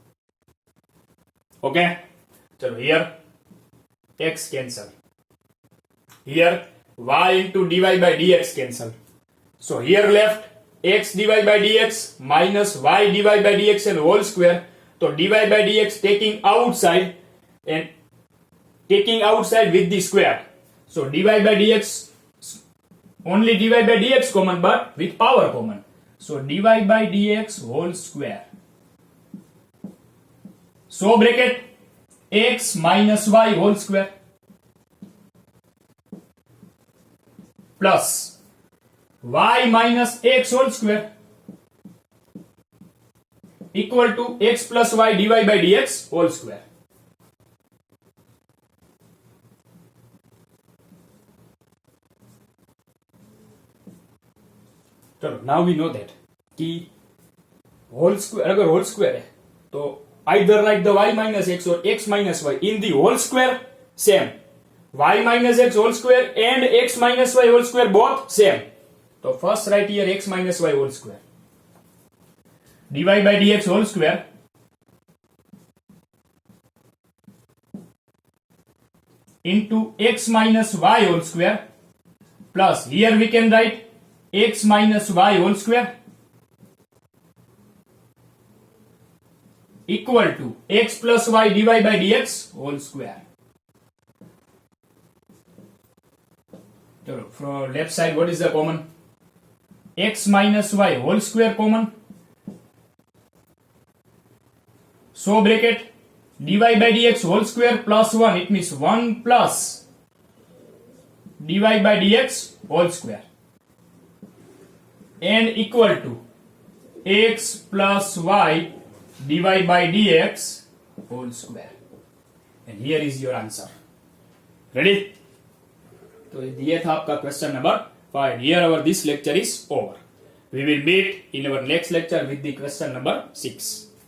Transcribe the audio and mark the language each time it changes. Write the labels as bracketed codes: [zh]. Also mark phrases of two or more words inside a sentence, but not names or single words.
[en] Okay, चलो here x cancel, here y into dy by dx cancel. So here left x dy by dx minus y dy by dx and whole square. So dy by dx taking outside and taking outside with the square. So dy by dx only dy by dx common but with power common. So dy by dx whole square. So bracket x minus y whole square plus y minus x whole square equal to x plus y dy by dx whole square. चलो now we know that कि whole square अगर whole square [hi] है तो [en] either write the y minus x or x minus y in the whole square same, y minus x whole square and x minus y whole square both same. So first write here x minus y whole square dy by dx whole square into x minus y whole square plus here we can write x minus y whole square equal to x plus y dy by dx whole square. चलो from left side what is the common? X minus y whole square common. So bracket dy by dx whole square plus 1, it means 1 plus dy by dx whole square and equal to x plus y dy by dx whole square. And here is your answer. Ready? [hi] तो ये था आपका [en] question number [hi] 5. [en] Here our this lecture is over. We will meet in our next lecture with the question number 6.